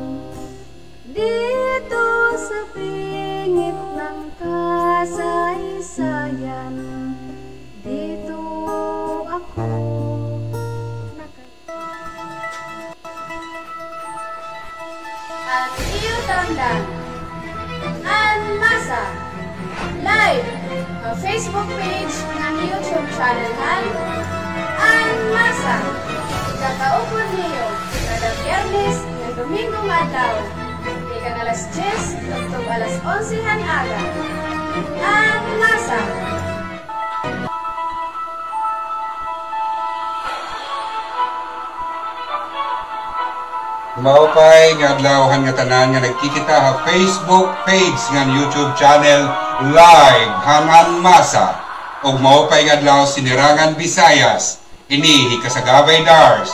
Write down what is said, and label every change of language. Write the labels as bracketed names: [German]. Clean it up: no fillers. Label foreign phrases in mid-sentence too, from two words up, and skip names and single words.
[Filipino] Dito sa pingit ng kasaysayan, dito ako at iyo tandaan, ang masa. Live ang Facebook page ng YouTube channel ang masa. [Waray] Ikakaupod niyo kada Biyernes ng Domingong adlaw. Ikan alas 10 ug alas 11 aga. Ang masa. Maupay nga adlawhan nga tanan nga nagkikita ha Facebook page nga YouTube channel live hangan masa ug maupay nga adlaw sinirangan Visayas ini Kasagabay Dars